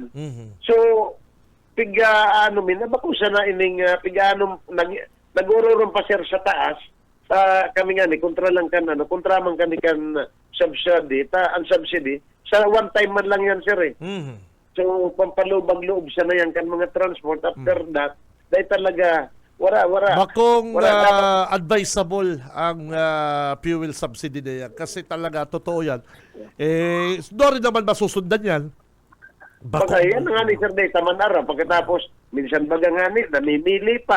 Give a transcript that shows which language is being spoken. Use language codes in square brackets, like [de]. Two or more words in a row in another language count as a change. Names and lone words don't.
[bik] So, nabakusa na ining nag-ururon pa, sir, sa taas. Kami nga kontra lang kontra man kan subsidy, ang subsidy, sa [en] one time [bik] man lang yan, sir, eh. So, pampalubag-loob siya na yan kan mga transport. [en] After that, [tl] dahil talaga, wala. [bik] Bakong advisable ang fuel subsidy na yan. [tl] Kasi talaga, totoo yan. Doon rin naman masusundan yan. [bik] Baka yan nga ni Sir Day, tamanara. Pagkatapos, minsan baga nga ni, namimili pa.